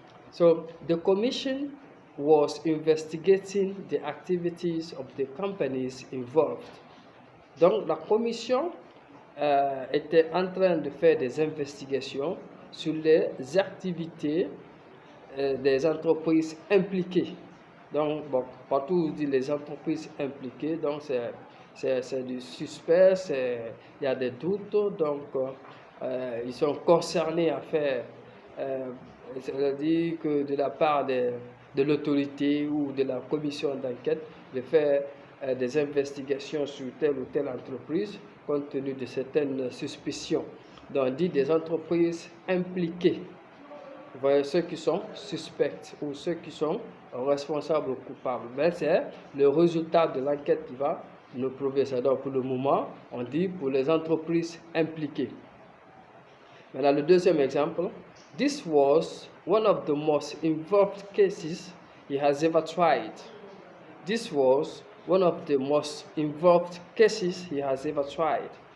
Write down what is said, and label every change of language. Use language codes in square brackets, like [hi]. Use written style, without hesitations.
[en] So, the commission was investigating the activities of the companies involved. [fr] Donc, la commission était en train de faire des investigations sur les activités des entreprises impliquées. Donc, bon, partout où on dit les entreprises impliquées, donc c'est du suspect, il y a des doutes, donc ils sont concernés à faire, c'est-à-dire que de la part de l'autorité ou de la commission d'enquête, de faire des investigations sur telle ou telle entreprise, compte tenu de certaines suspicions. Donc, on dit des entreprises impliquées. Vous voyez, ceux qui sont suspects ou ceux qui sont responsables ou coupables. Mais c'est le résultat de l'enquête qui va nous prouver ça. Donc, pour le moment, on dit pour les entreprises impliquées. Maintenant, le deuxième exemple. [en] This was one of the most involved cases he has ever tried. This was one of the most involved cases he has ever tried.